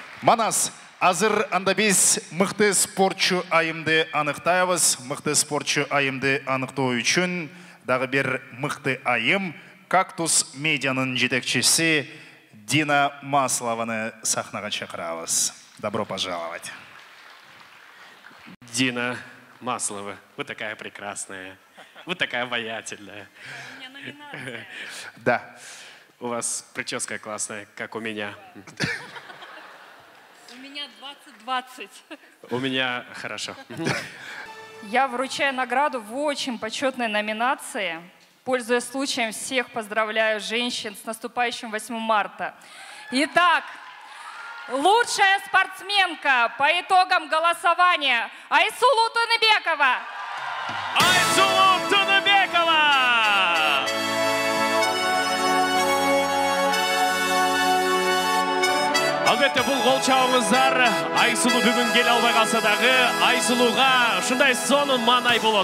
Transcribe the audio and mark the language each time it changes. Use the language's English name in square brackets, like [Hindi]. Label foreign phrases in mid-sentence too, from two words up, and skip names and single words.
[Kyrgyz] Манас, азыр анда биз мыкты спортчу айымды аныктайбыз. Мыкты спортчу айымды аныктоо үчүн дагы бир мыкты айым Кактус медианын жетекчиси Дина Маслованы сахнага чакырабыз. [Russian] Добро пожаловать. Дина Маслова, вы такая прекрасная, вы такая обаятельная. Да. У вас прическа классная, как у меня. У меня 20-20. У меня хорошо. Я вручаю награду в очень почетной номинации. Пользуясь случаем, всех поздравляю женщин с наступающим 8 марта. Итак, лучшая спортсменка по итогам голосования Айсулу Тыныбекова. Айсулу Тыныбекова! [Kyrgyz] Албетте, бул кол чабыңыздар Айсулу бүгүн келе албай калса дагы Айсулуга ушундай сонун маанай болот.